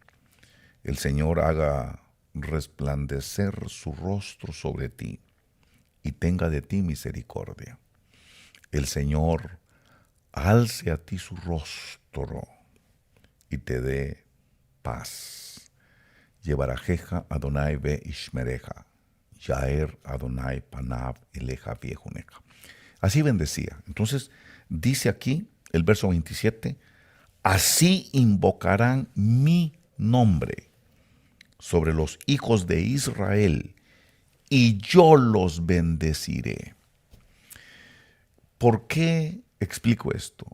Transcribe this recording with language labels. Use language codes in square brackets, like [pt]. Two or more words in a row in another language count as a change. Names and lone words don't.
[es] El Señor haga resplandecer su rostro sobre ti y tenga de ti misericordia. El Señor alce a ti su rostro y te dé paz. [he] יברכך אדוני וישמרך. יאר אדוני פניו אליך ויחונך. [es] Así bendecía. Entonces, dice aquí, el verso 27, así invocarán mi nombre sobre los hijos de Israel, y yo los bendeciré. ¿Por qué explico esto?